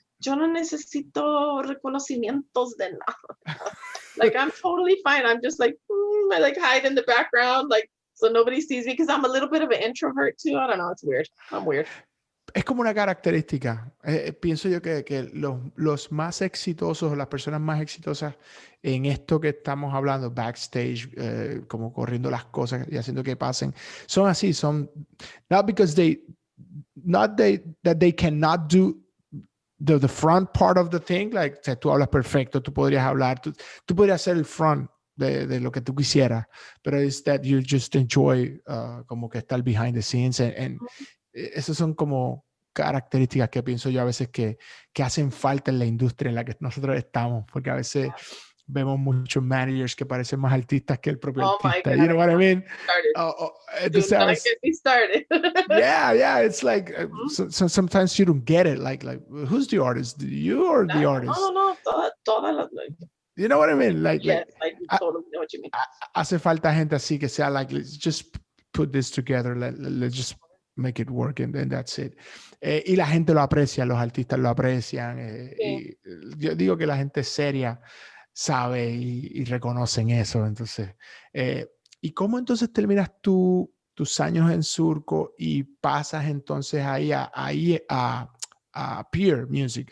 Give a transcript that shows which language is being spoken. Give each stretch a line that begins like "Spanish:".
Spanish: Yo no necesito reconocimientos de nada.
English: Like, I'm totally fine. I'm just like, I like hide in the background, like, so nobody sees me, because I'm a little bit of an introvert too. I don't know, it's weird. I'm weird.
Spanish: Es como una característica. Pienso yo que los más exitosos, las personas más exitosas en esto que estamos hablando, backstage, como corriendo las cosas y haciendo que pasen, son así, son
English: not because that they cannot do the front part of the thing,
Spanish: like, o sea, tú hablas perfecto, tú podrías hablar, tú podrías ser el front de lo que tú quisieras, pero es
English: that you just enjoy
Spanish: como que estar
English: behind the scenes and
Spanish: esas son como características que pienso yo a veces que hacen falta en la industria en la que nosotros estamos, porque a veces vemos muchos managers que parecen más artistas que el propio artista.
English: You know what I mean? Started. Yeah. It's like sometimes you don't get it. Like who's the artist? You or the artist?
Spanish: No. Todas las.
English: You know what I mean? Like, yes, I totally know what you mean.
Spanish: Hace falta gente así que sea like,
English: let's just put this together. Let's just make it work and that's it.
Spanish: Y la gente lo aprecia, los artistas lo aprecian. Y yo digo que la gente seria sabe y reconocen eso. Entonces, ¿y cómo entonces terminas tus años en Surco y pasas entonces ahí a Peer Music?